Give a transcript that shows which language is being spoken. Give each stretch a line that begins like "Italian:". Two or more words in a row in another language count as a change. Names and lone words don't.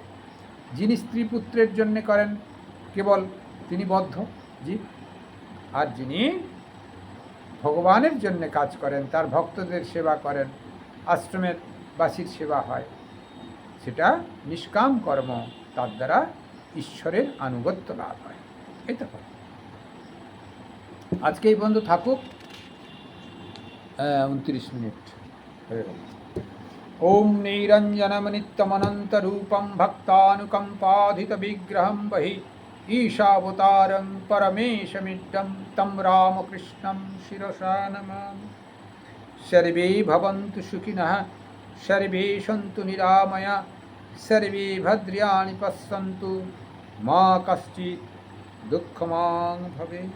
Bangla: যিনি স্ত্রী পুত্রের জন্য করেন কেবল তিনি বদ্ধ জীব, আর যিনি ভগবানের জন্য কাজ করেন, তার ভক্তদের সেবা করেন, আশ্রমের বাসীর সেবা হয়, সেটা নিষ্কাম কর্ম, তার দ্বারা ঈশ্বরের আনুগত্য লাভ হয়। এটা হয়। আজকে এই বন্ধু থাকুক, 29 মিনিট হয়ে গেল।
Sanskrit: ॐ निरञ्जनमनित्यमनन्तरूपं भक्तानुकम्पाधितविग्रहं बहिः ईशावतारं परमेशमिड्डं तं रामकृष्णं शिरसा नमामि। सर्वे भवन्तु सुखिनः, सर्वे सन्तु निरामया, सर्वे भद्राणि पश्यन्तु मा कश्चित् दुःखमान् भवेत्।